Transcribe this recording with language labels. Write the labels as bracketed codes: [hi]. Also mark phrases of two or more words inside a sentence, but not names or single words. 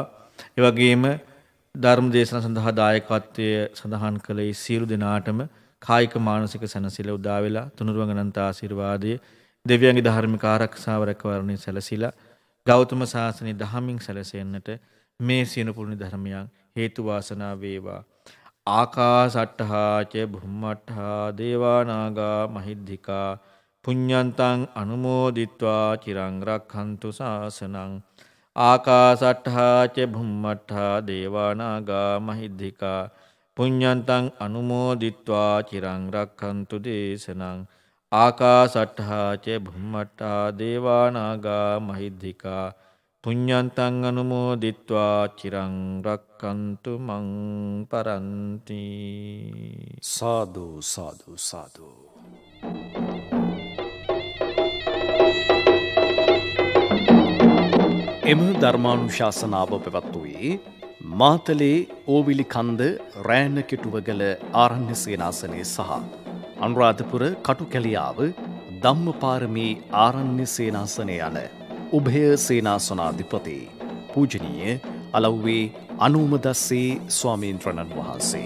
[si] ඒ වගේම ධර්ම දේශනාව සඳහා දායකත්වය සඳහන් කළ ඒ සියලු දෙනාටම කායික මානසික සැනසෙල්ල උදා වෙලා තුනුරුවන් අනන්ත ආශිර්වාදයේ දෙවියන්ගේ ධර්මික ආරක්ෂාව රැකවරණය සැලසීලා ගෞතම සාසනයේ දහමින් සැලසෙන්නට මේ සියලු පුණ්‍ය ධර්මයන් හේතු වාසනා වේවා. [pi] ආකාසට්ඨා ච බුම්මට්ඨා දේවා නාග මහිද්దికා පුඤ්ඤන්තං අනුමෝදිත්වා චිරං රක්ඛන්තු ශාසනං. ආකාසට්ඨා ච බුම්මට්ඨා දේවා නාග මහිද්దికා පුඤ්ඤන්තං අනුමෝදිත්වා චිරං රක්ඛන්තු දේශනං. ආකාසට්ඨා ච බුම්මට්ඨා දේවා නාග මහිද්దికා පුඤ්ඤන්තං අනුමෝදිත්වා චිරං රක්ඛන්තු මං පරන්ති. [si] සාදු සාදු සාදු. එම ධර්මානුශාසනාව පැවැත්වුවේ මාතලේ ඕවිලි කන්ද රෑනකිටුවගල ආරණ්‍ය සේනාසනයේ සහ අනුරාධපුර කටුකැලියාව ධම්මපාරමී ආරණ්‍ය සේනාසනය යන උභය සේනාසනාධිපති පූජනීය අලව්වේ අනුමදස්සේ ස්වාමීන්ද්‍රණන් වහන්සේ.